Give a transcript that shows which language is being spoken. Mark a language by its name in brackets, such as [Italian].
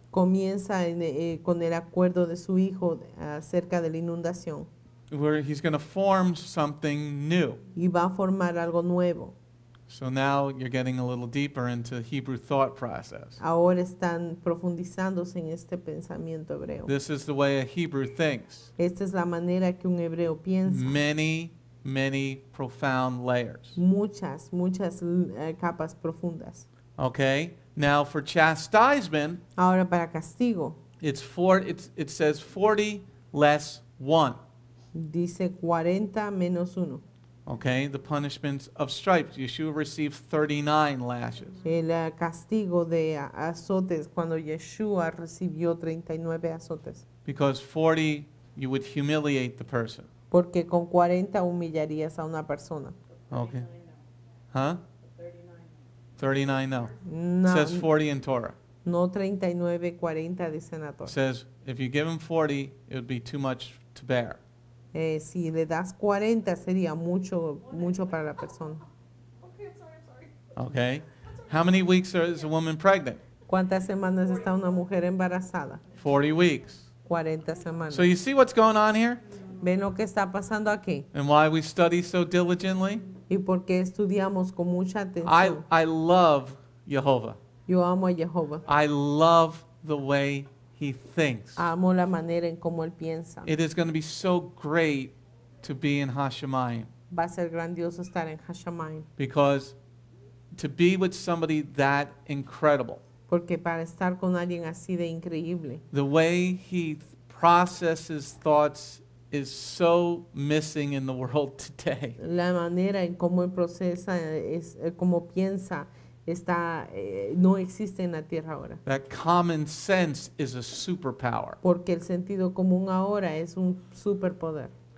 [Spanish] comienza con el acuerdo de su hijo acerca de la inundación, [English] where he's going to form something new. [Spanish] y va a formar algo nuevo. [English] So now you're getting a little deeper into Hebrew thought process. [Spanish] Ahora están profundizándose en este pensamiento hebreo. [English] This is the way a Hebrew thinks. [Spanish] Esta es la manera que un hebreo piensa. [English] Many profound layers. [Spanish] Muchas capas profundas. [English] Okay? Now for chastisement, [Spanish] Ahora para castigo, [English] It says 40 less 1. [Spanish] Dice 40 menos 1. [English] Okay, the punishments of stripes. Yeshua received 39 lashes. [Spanish] El castigo de azotes cuando Yeshua recibió 39 azotes. [English] Because 40, you would humiliate the person. [Spanish] Porque con 40 humillarías a una persona. [English] Okay. Huh? 39 no. [Spanish] No, [English] It says 40 in Torah. [Spanish] no 39, 40 dice en la [English] It [Spanish] Torah. [English] says if you give him 40, it would be too much to bear. [Spanish] Si le das 40 sería mucho para la persona. [English] Okay? How many weeks is a woman pregnant? [Spanish] ¿Cuántas semanas está una mujer embarazada? [English] 40 weeks. [Spanish] 40 semanas. [English] So you see what's going on here? [Spanish] ¿Ven lo que está pasando aquí? [English] And why we study so diligently? [Spanish] ¿Y por qué estudiamos con mucha atención? [English] I love Jehovah. [Spanish] Yo amo a Jehová. [English] I love the way he thinks. [Spanish] Amo la manera en cómo él piensa. [English] It is going to be so great to be in Hashemayim, [Spanish] Va a ser grandioso estar en Hashamayim. [English] because to be with somebody that incredible, [Spanish] Porque para estar con alguien así de increíble, [English] the way he processes thoughts is so missing in the world today. [Spanish] la manera en cómo él procesa, cómo piensa, no existe en la tierra ahora. [English] That common sense is a superpower. [Spanish] Porque el sentido común ahora es un superpoder.